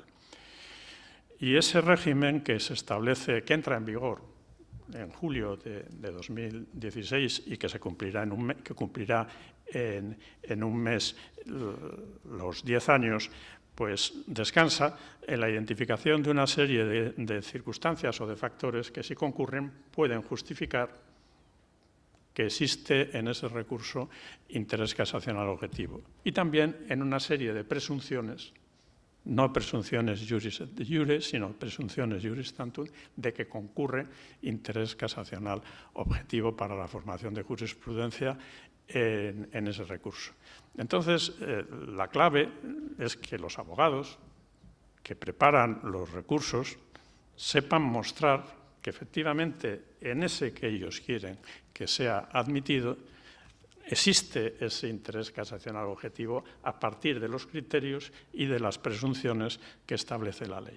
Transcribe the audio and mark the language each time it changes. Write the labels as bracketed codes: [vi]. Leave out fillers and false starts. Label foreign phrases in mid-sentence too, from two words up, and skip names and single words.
[es] Y ese régimen que se establece, que entra en vigor en julio de 2016 y que se cumplirá en un mes los 10 años, pues descansa en la identificación de una serie de circunstancias o de factores que, si concurren, pueden justificar que existe en ese recurso interés casacional objetivo. Y también en una serie de presunciones, no presunciones [la] juris et iure, [es] sino presunciones [la] juris tantum, [es] de que concurre interés casacional objetivo para la formación de jurisprudencia en ese recurso. Entonces, la clave es que los abogados que preparan los recursos sepan mostrar que efectivamente en ese que ellos quieren que sea admitido existe ese interés casacional objetivo a partir de los criterios y de las presunciones que establece la ley.